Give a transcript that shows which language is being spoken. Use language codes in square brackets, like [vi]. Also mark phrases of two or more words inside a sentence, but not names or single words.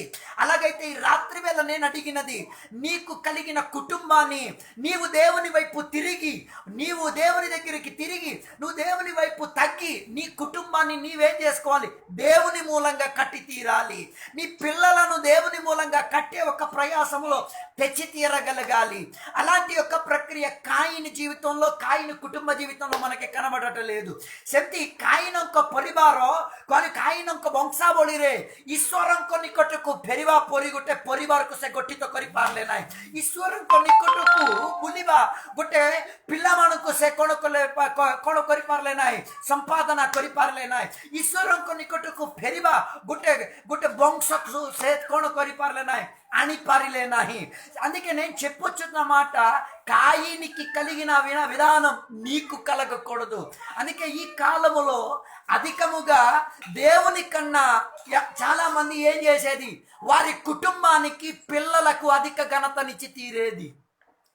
[te] అలాగైతే ఈ రాత్రి వేళ నేను అడిగినది, నీకు కలిగిన కుటుంబాన్ని నీవు దేవుని వైపు తిరిగి, నీవు దేవుని దగ్గరికి తిరిగి, నువ్వు దేవుని వైపు తగ్గి నీ కుటుంబాన్ని నీవేం చేసుకోవాలి? దేవుని మూలంగా కట్టి తీరాలి। నీ పిల్లలను దేవుని మూలంగా కట్టే ఒక ప్రయాసంలో తెచ్చి తీరగలగాలి। అలాంటి ఒక ప్రక్రియ కాయిని జీవితంలో, కాయిని కుటుంబ జీవితంలో మనకి కనబడటలేదు। [or] ସେମିତି କାଇନଙ୍କ ପରିବାର, କାଇନଙ୍କ ବଂଶାବଳୀରେ ଈଶ୍ୱରଙ୍କ ନିକଟକୁ ଫେରିବା ପରି ଗୋଟେ ପରିବାରକୁ ସେ ଗଠିତ କରିପାରିଲେ ନାହିଁ। ଈଶ୍ୱରଙ୍କ ନିକଟକୁ ବୁଲିବା, ଗୋଟେ ପିଲାମାନଙ୍କୁ ସେ କ'ଣ କଲେ? କ'ଣ କରିପାରିଲେ ନାହିଁ? ସମ୍ପାଦନା କରିପାରିଲେ ନାହିଁ। ଈଶ୍ୱରଙ୍କ ନିକଟକୁ ଫେରିବା ଗୋଟେ ବଂଶକୁ ସେ କ'ଣ କରିପାରିଲେ ନାହିଁ? ଆଣିପାରିଲେ ନାହିଁ। [te] అందుకే నేను చెప్పొచ్చున్న మాట, కాయినికి కలిగిన విధానం నీకు కలగకూడదు। అందుకే ఈ కాలములో అధికముగా దేవుని కన్నా చాలా మంది ఏం చేసేది? వారి కుటుంబానికి, పిల్లలకు అధిక ఘనతనిచ్చి తీరేది।